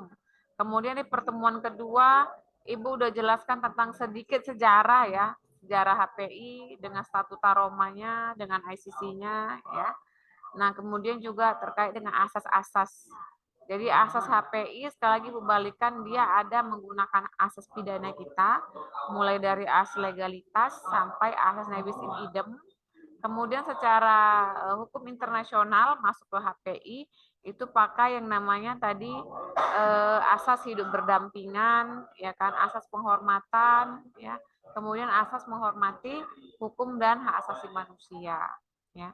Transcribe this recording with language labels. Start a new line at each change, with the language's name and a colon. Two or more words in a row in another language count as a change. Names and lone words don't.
Indonesian: Kemudian di pertemuan kedua Ibu udah jelaskan tentang sedikit sejarah ya, sejarah HPI dengan statuta Romanya, dengan ICC-nya ya. Nah, kemudian juga terkait dengan asas-asas. Jadi asas HPI sekali lagi balikan dia ada menggunakan asas pidana kita mulai dari asas legalitas sampai asas
Latin: nebis in idem.
Indonesian: Kemudian secara hukum internasional masuk ke HPI itu pakai yang namanya tadi asas hidup berdampingan, ya kan, asas penghormatan, ya, kemudian asas menghormati hukum dan hak asasi manusia, ya.